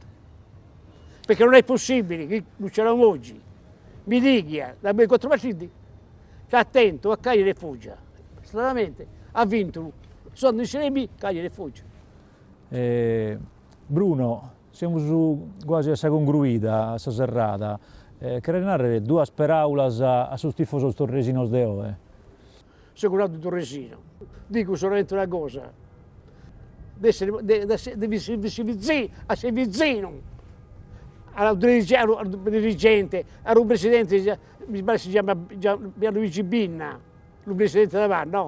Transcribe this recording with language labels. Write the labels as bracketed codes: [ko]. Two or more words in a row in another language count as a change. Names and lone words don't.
[it] Perché non è possibile che Luciano Moggi mi dica da 4 partiti, stai attento a Cagliari e Foggia. Stranamente ha vinto, sono in Serie B, Cagliari e Foggia. Bruno, siamo quasi a questa congruita, a questa serrata. [sc] Quero narrare due paraulas a sus tifosos torresinos de oe. [it] Sicuramente Torresino. Dico solamente una cosa, di essere vicino al dirigente, al presidente, mi pare si chiama Gianluigi Binna, il presidente davanti, no?